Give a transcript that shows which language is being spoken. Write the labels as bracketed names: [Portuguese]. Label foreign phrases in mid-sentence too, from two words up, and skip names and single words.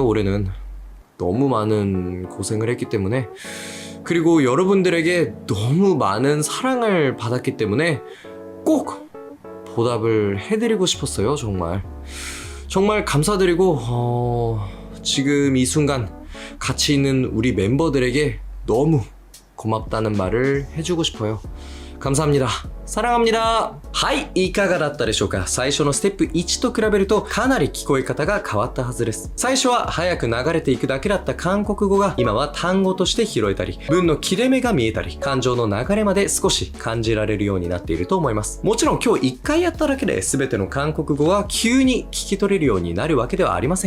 [Korean] 올해는 너무 많은 고생을 했기 때문에, 그리고 여러분들에게 너무 많은 사랑을 받았기 때문에 꼭 보답을 해드리고 싶었어요. 정말 감사드리고 지금 이 순간 같이 있는 우리 멤버들에게 너무 고맙다는 말을 해주고 싶어요. 감사합니다. 사랑합니다. [Japanese] はい、いかがだったでしょうか。最初のステップ1と比べるとかなり聞こえ方が変わったはずです。最初は早く流れていくだけだった韓国語が今は単語として拾えたり、文の切れ目が見えたり、感情の流れまで少し感じられるようになっていると思います。もちろん今日1回やっただけで全ての韓国語が急に聞き取れるようになるわけではありません。